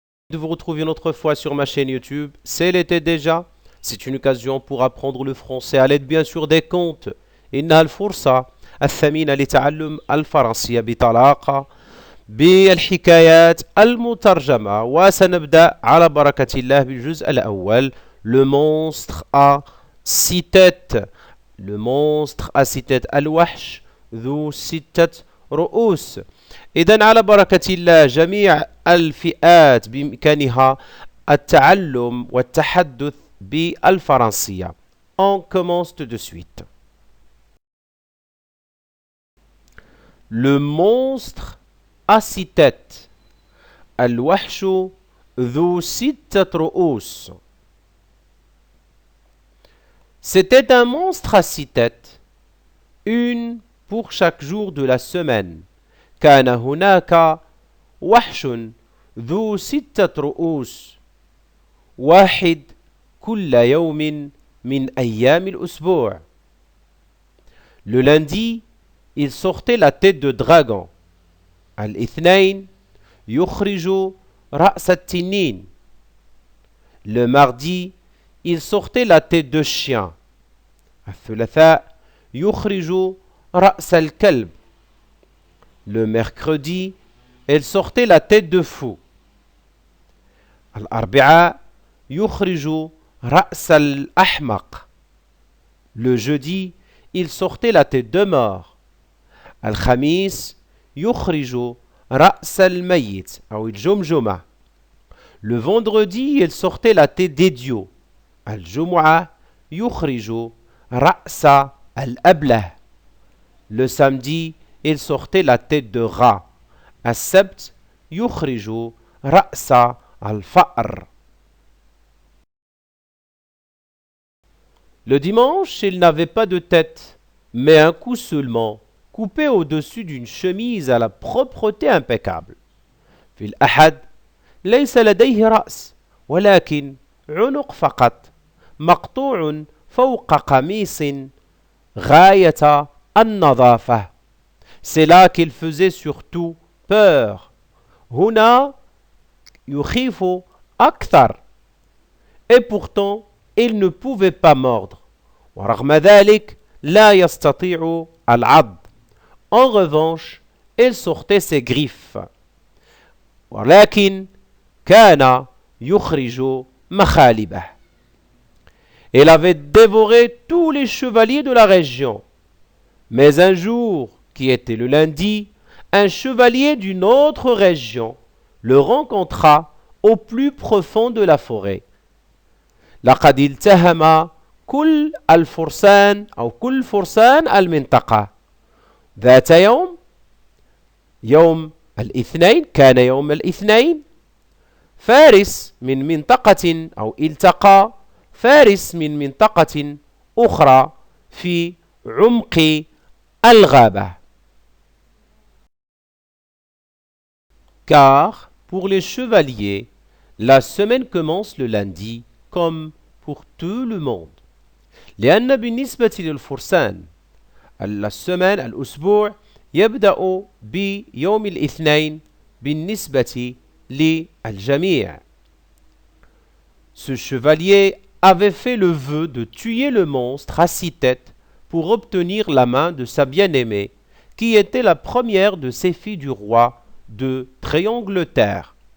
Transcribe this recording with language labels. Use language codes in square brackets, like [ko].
[fr] de vous retrouver une autre fois sur ma chaîne YouTube. C'est l'été déjà. C'est une occasion pour apprendre le français à l'aide bien sûr des contes. [ar] إنها الفرصة الثمينة لتعلم الفرنسية بطلاقة بالحكايات المترجمة. وسنبدأ على بركة الله بالجزء الأول. [fr] Le monstre à 6 têtes. Le monstre à 6 têtes. [ar] الوحش ذو 6 رؤوس. إذن على بركة الله جميع الفئات بإمكانها التعلم والتحدث بالفرنسية. [fr] On commence tout de suite. Le monstre à 6 têtes. [ar] الوحش ذو 6 رؤوس. [fr] C'était un monstre à 6 têtes, une pour chaque jour de la semaine. [ar] كان هناك وحش ذو 6 رؤوس واحد كل يوم من أيام الأسبوع. [fr] Le lundi, il sortait la tête de dragon. [ar] الاثنين يخرج رأس التنين. [fr] Le mardi, il sortait la tête de chien. [ar] الثلاثاء يخرج رأس الكلب. [fr] Le mercredi, elle sortait la tête de fou. [ar] الأربعاء يخرج رأس الأحمق. [fr] Le jeudi, il sortait la tête de mort. [ar] الخميس يخرج رأس الميت أو الجمجمة. [fr] Le vendredi, il sortait la tête d'idiot. [ar] الجمعة يخرج رأس الأبله. [fr] Le samedi, il sortait la tête de rat. [ar] السبت يخرج رأس الفأر. [fr] Le dimanche, il n'avait pas de tête, mais un cou seulement, coupé au-dessus d'une chemise à la propreté impeccable. [ar] في الأحد ليس لديه رأس ولكن عنق فقط مقطوع فوق قميص غاية النظافة. [fr] C'est là qu'il faisait surtout peur. [ar] هنا يخيف أكثر. [fr] Et pourtant, il ne pouvait pas mordre. [ar] ورغم ذلك لا يستطيع العض. [fr] En revanche, il sortait ses griffes. [ar] ولكن كان يخرج مخالبه. [fr] Il avait dévoré tous les chevaliers de la région. Mais un jour, qui était le lundi, un chevalier d'une autre région le rencontra au plus profond de la forêt. [ar] لقد التهم كل الفرسان أو كل فرسان المنطقة. ذات يوم الاثنين كان يوم الاثنين فارس من منطقة أو التقى فارس من منطقة أخرى في عمق الغابة. [fr] Car pour les chevaliers, la semaine commence le lundi comme pour tout le monde. [ar] لأن بالنسبة للفرسان السمن الأسبوع يبدأ بيوم الاثنين بالنسبة للجميع. [fr] Ce chevalier avait fait le vœu de tuer le monstre à 6 têtes pour obtenir la main de sa bien-aimée, qui était la première de ses filles du roi de Triangleterre.